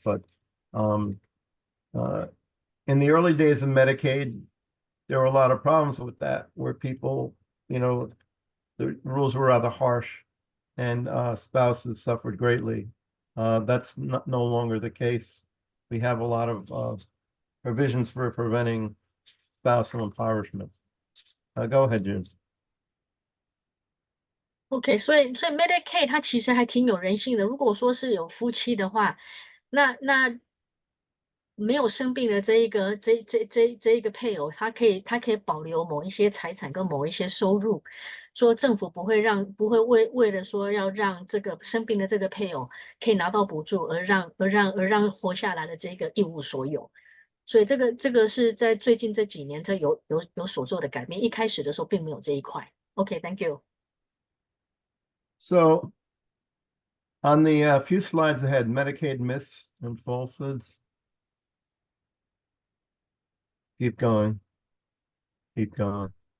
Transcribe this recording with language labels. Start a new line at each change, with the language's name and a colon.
English: But in the early days of Medicaid, there were a lot of problems with that, where people, the rules were rather harsh, and spouses suffered greatly. That's no longer the case. We have a lot of provisions for preventing spousal impoverishment. Go ahead, June.
Chinese: OK，所以 Medicaid 它其实还挺有人性的。如果说是有夫妻的话，那没有生病的这一个配偶，他可以保留某一些财产跟某一些收入，说政府不会为了说要让这个生病的这个配偶可以拿到补助，而让活下来的这个一无所有。所以这个是在最近这几年这有所做的改变，一开始的时候并没有这一块。
English: OK，Thank you。 So on the few slides ahead, Medicaid myths and falsehoods. Keep going. Keep going.